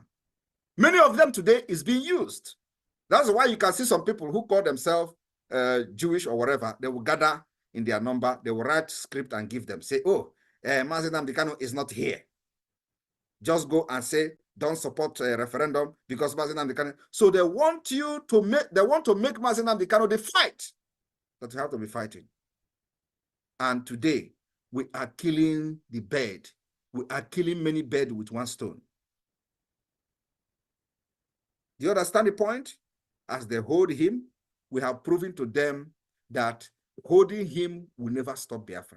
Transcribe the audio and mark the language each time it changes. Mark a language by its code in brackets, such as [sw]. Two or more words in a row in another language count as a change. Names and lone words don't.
[en] Many of them today is being used. That's why you can see some people who call themselves Jewish or whatever. They will gather in their number. They will write script and give them. Say, oh, Mazi Nnamdi Kanu is not here. Just go and say, don't support a referendum because Mazi Nnamdi Kanu. So they want you to make, make Mazi Nnamdi Kanu the fight that you have to be fighting. And today, we are killing the bird. We are killing many birds with one stone. Do you understand the point? As they hold him, we have proven to them that holding him will never stop Biafra.